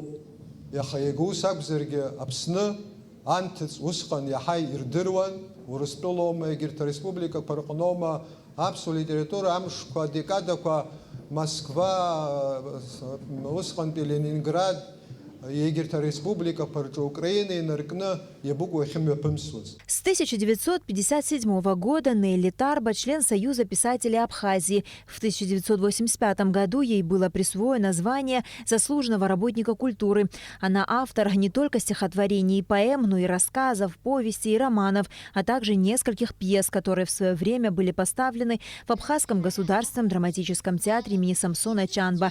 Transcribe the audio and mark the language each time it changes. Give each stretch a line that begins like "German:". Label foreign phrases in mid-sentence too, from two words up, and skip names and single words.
Abkhazian: Иаха иага ус акәзаргьы Аԥсны анҭыҵ усҟан иаҳа ирдыруан, Урыстәылоума, егьырҭ ареспубликақәа рҟноума, аԥсуа литература амшқәа, адекадақәа Москва, усҟантәи Ленинград, егьырҭ ареспубликақәа рҿы Украина инаркны иабыкәу иахьымҩаԥымсуаз.
Russian: С 1957 года Нелли Тарба – член Союза писателей Абхазии. В 1985 году ей было присвоено звание заслуженного работника культуры. Она автор не только стихотворений и поэм, но и рассказов, повестей и романов, а также нескольких пьес, которые в свое время были поставлены в Абхазском государственном драматическом театре имени Самсона Чанба.